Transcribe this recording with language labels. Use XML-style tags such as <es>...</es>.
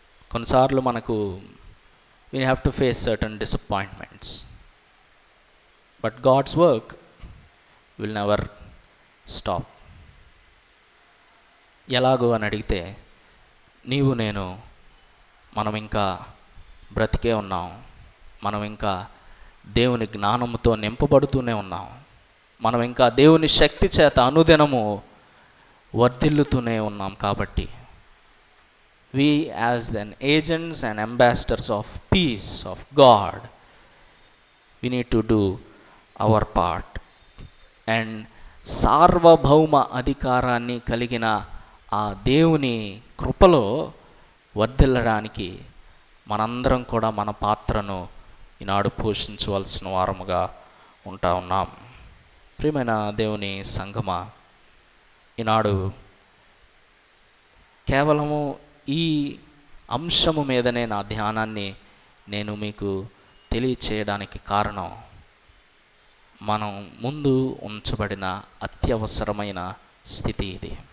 <te>కొన్నిసార్లు మనకు</te> <en>we have to face certain disappointments, but God's work will never stop.</en> <te>ఎలాగో అని అడిగితే, నీవు నేను మనం ఇంకా బ్రతికే ఉన్నాం, మనం ఇంకా దేవుని జ్ఞానంతో నింపబడుతూనే ఉన్నాం, మనం ఇంకా దేవుని శక్తి చేత అనుదినము వర్ధిల్లుతూనే ఉన్నాం. కాబట్టి</te> <en>we as an agents and ambassadors of peace of God, we need to do our part. And</en> <te>సార్వభౌమ అధికారాన్ని కలిగిన ఆ దేవుని కృపలో వర్ధిల్లడానికి మనందరం కూడా మన పాత్రను ఈనాడు పోషించవలసిన వారముగా ఉంటా ఉన్నాం. ప్రియమైన దేవుని సంగమా, ఈనాడు కేవలము ఈ అంశము మీదనే నా ధ్యానాన్ని నేను మీకు తెలియచేయడానికి కారణం, మనం ముందు ఉంచబడిన అత్యవసరమైన స్థితి ఇది.</te>